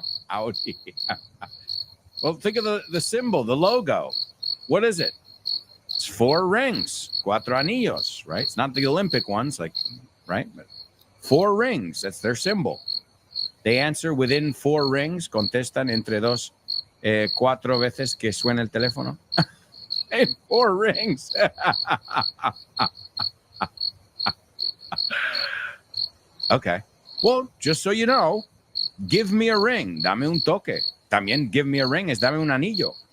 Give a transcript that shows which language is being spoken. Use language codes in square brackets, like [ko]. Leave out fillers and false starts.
[en] Audi. Well, think of the symbol, the logo. What is it? It's 4 rings. [es] Cuatro anillos, [en] right? It's not the Olympic ones, like, right? But 4 rings. That's their symbol. They answer within 4 rings. [es] Contestan entre dos, 4 veces que suena el teléfono. [en] In 4 rings. Okay. Well, just so you know, give me a ring. [es] Dame un toque. También [en] give me a ring [es] es dame un anillo.